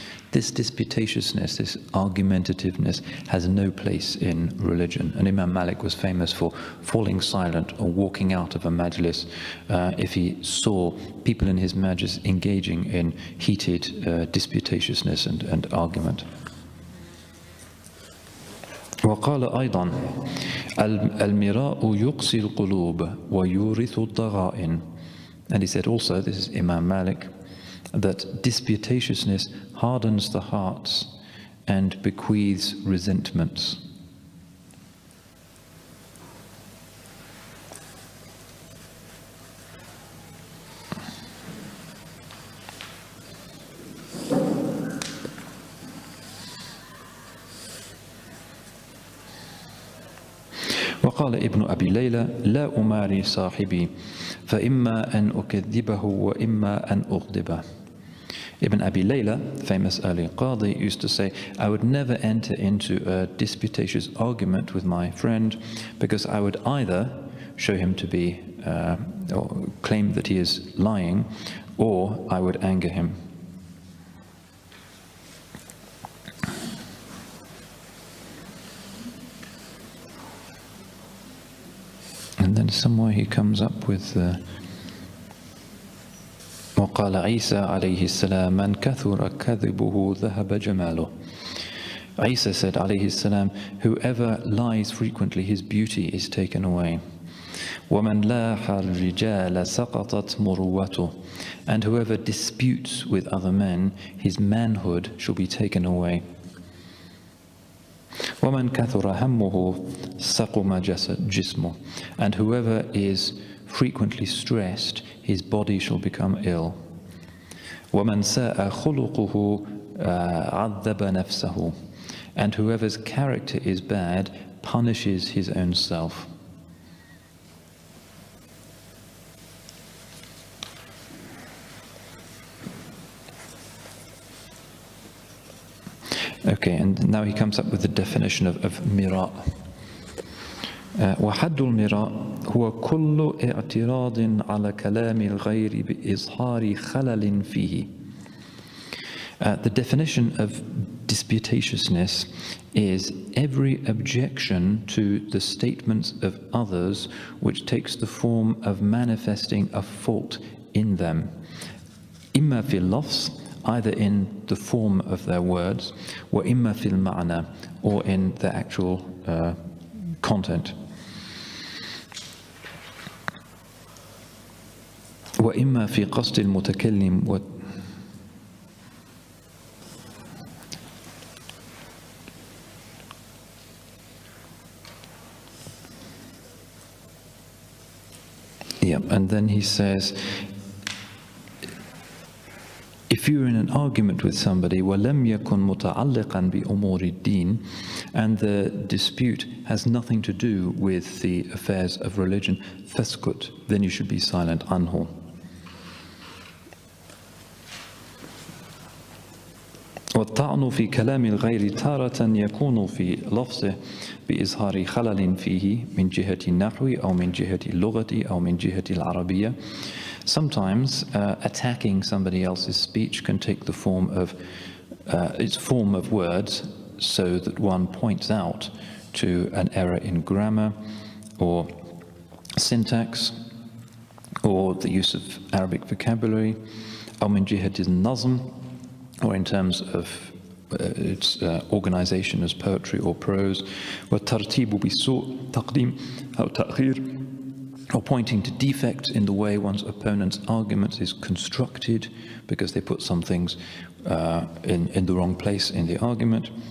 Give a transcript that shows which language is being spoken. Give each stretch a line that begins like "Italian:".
English: This disputatiousness, this argumentativeness, has no place in religion. And Imam Malik was famous for falling silent or walking out of a majlis if he saw people in his majlis engaging in heated disputatiousness and argument.
Arabic: وقال أيضا المراء يقسي القلوب ويورث الضغائن.
English: And he said also, this is Imam Malik, that disputatiousness hardens the hearts and bequeaths resentments.
Arabic: وقال ابن أبي ليلى لا أماري صاحبي فإما أن أكذبه وإما أن أغضبه.
English: Ibn Abi Layla, famous early Qadi, used to say, I would never enter into a disputatious argument with my friend because I would either show him to be, or claim that he is lying, or I would anger him. And then somewhere he comes up with
Arabic: وقال عيسى عليه السلام من كثر كذبه ذهب جماله.
English: Isa said عليه السلام, whoever lies frequently, his beauty is taken away.
Arabic: ومن لاح الرجال سقطت مروته.
English: And whoever disputes with other men, his manhood shall be taken away.
Arabic: وَمَنْ كَثُرَ هَمُّهُ سَقُمَ جِسْمُهُ.
English: And whoever is frequently stressed, his body shall become ill.
Arabic: وَمَنْ سَاءَ خُلُقُهُ عَذَّبَ نَفْسَهُ.
English: And whoever's character is bad punishes his own self. Okay, and now he comes up with the definition of mira'.
Arabic: وحد المراء هو كل اعتراض على كلام الغير بإظهار خلل فيه.
English: The definition of disputatiousness is every objection to the statements of others which takes the form of manifesting a fault in them.
Arabic: إما في اللفظ,
English: either in the form of their words,
Arabic: وإما في المعنى,
English: or in the actual content.
Arabic: وإما في قصد المتكلم
English: and then he says, if you're in an argument with somebody,
Arabic: وَلَمْ يَكُنْ مُتَعَلِّقًا بِأُمُورِ الدِّينِ,
English: and the dispute has nothing to do with the affairs of religion,
Arabic: فَاسْكُتْ,
English: then you should be silent, anhu.
Arabic: والطعن في كلام الغير تارة يكون في لفظه بإظهار خلل فيه من جهة النحو أو من جهة اللغة أو من جهة العربية.
English: Sometimes attacking somebody else's speech can take the form of its form of words, so that one points out to an error in grammar or syntax or the use of Arabic vocabulary,
Arabic: أو من جهة النظم,
English: or in terms of its organization as poetry or prose,
Arabic: وَالتَّرْتِيبُ بِسُوء تَقْدِيم أو تَأْخِير,
English: or pointing to defects in the way one's opponent's argument is constructed, because they put some things in the wrong place in the argument.